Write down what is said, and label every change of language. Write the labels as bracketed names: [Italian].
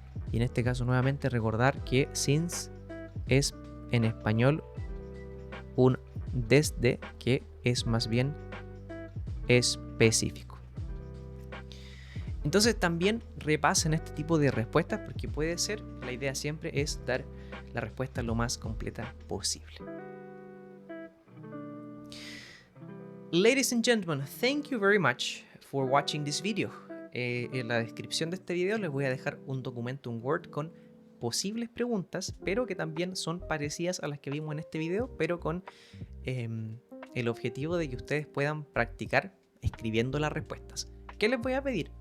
[Spanish] Y en este caso nuevamente recordar que since es en español un desde, que es más bien específico. Entonces también repasen este tipo de respuestas, porque puede ser, la idea siempre es dar la respuesta lo más completa posible. [English] Ladies and gentlemen, thank you very much for watching this video. [Spanish] En la descripción de este video les voy a dejar un documento en Word con posibles preguntas, pero que también son parecidas a las que vimos en este video, pero con el objetivo de que ustedes puedan practicar escribiendo las respuestas. ¿Qué les voy a pedir?